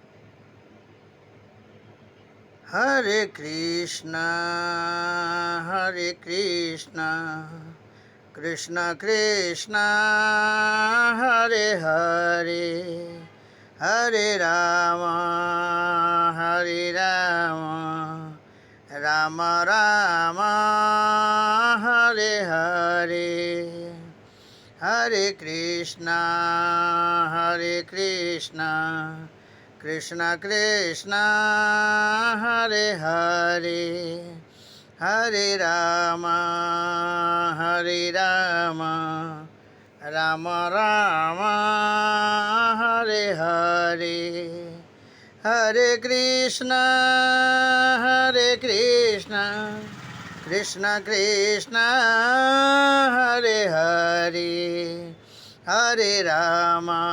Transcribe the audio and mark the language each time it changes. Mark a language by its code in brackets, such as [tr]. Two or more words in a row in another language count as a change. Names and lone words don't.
[sa] ହରେ କୃଷ୍ଣ କୃଷ୍ଣ କୃଷ୍ଣ ହରେ ହରେ, ହରେ ରାମ ରାମ ରାମ ହରେ ହରେ, ହରେ କୃଷ୍ଣ কৃষ্ণ কৃষ্ণ হরে হরে, হরে রাম রাম রাম হরে হরে, হরে কৃষ্ণ কৃষ্ণ কৃষ্ণ হরে হরে, হরে রাম